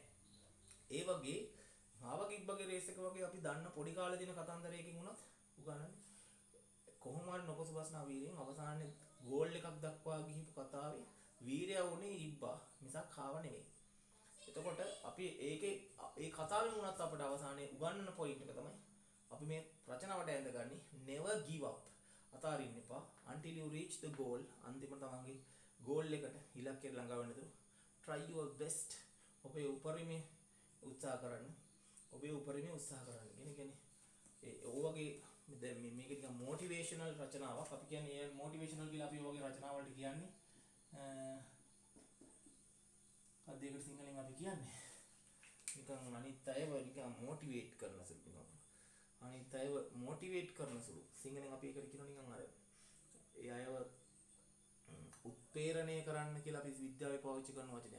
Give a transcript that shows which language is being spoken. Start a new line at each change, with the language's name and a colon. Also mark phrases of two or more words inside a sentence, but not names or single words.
Sinhala: ඒ වගේ හාවගේ ඉබ්බගේ රේස් එක වගේ අපි දන්න පොඩි කාලේ දින කතන්දරයකින් වුණත් උගන්නන්නේ කොහොම හරි නොපසුබස්නා වීරයෙන් අවසානයේ ගෝල් එකක් දක්වා ගිහපු කතාවේ වීරයා වුණේ ඉබ්බා මිසක් හාව නෙවෙයි. එතකොට අපි ඒ කතාවෙන් වුණත් අපිට අවසානයේ උගන්නන පොයින්ට් එක තමයි අපි මේ රචනාවට ඇඳගන්නේ
English: never give up.
Sinhala: අතාරින්න එපා
English: until you reach the goal.
Sinhala: අන්තිමට තමන්ගේ goal එකට ඉලක්කයට ළඟා වෙනතුරු
English: try your best.
Sinhala: ඔබේ උපරිමේ උත්සාහ කරන්න. කියන්නේ ඒ වගේ දැන් මේක නිකන් මොටිවේෂනල් රචනාවක්. අපි කියන්නේ ඒ මොටිවේෂනල් කියලා අපි වගේ රචනා වලට කියන්නේ අධ්‍යයන සිංහලෙන් අපි කියන්නේ නිකන් අනිත් අයව නිකන් මොටිවේට් කරන සුළු නිකන් අනිත් අයව මොටිවේට් කරන සුළු සිංහලෙන් අපි ඒකට කියනවා නිකන් අර ඒ අයව උත්ප්‍රේරණය කරන්න කියලා අපි විද්‍යාවේ පාවිච්චි කරන වචනයක්.